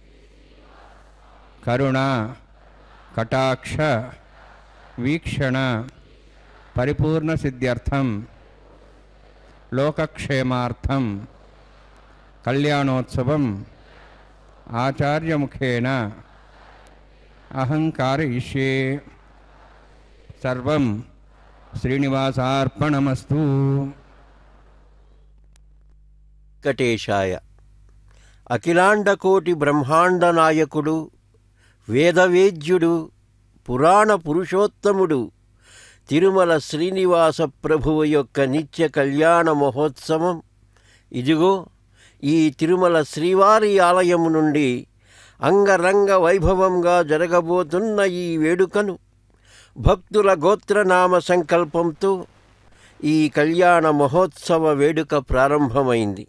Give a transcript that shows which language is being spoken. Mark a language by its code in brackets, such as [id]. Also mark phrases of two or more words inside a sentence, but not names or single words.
[sa] करुणा कटाक्ष वीक्षण परिपूर्ण सिद्ध्यर्थं लोकक्षेमार्थं कल्याणोत्सवम् आचार्यमुखेन अहं कारयिष्ये। सर्वं श्रीनिवासार्पणमस्तु। [te] వెంకటేశాయ. అఖిలాండకోటి బ్రహ్మాండ నాయకుడు, వేదవేద్యుడు, పురాణ పురుషోత్తముడు తిరుమల శ్రీనివాస ప్రభువు యొక్క నిత్య కళ్యాణ మహోత్సవం ఇదిగో ఈ తిరుమల శ్రీవారి ఆలయము నుండి అంగరంగ వైభవంగా జరగబోతున్న ఈ వేడుకను భక్తుల గోత్రనామ సంకల్పంతో ఈ కళ్యాణ మహోత్సవ వేడుక ప్రారంభమైంది.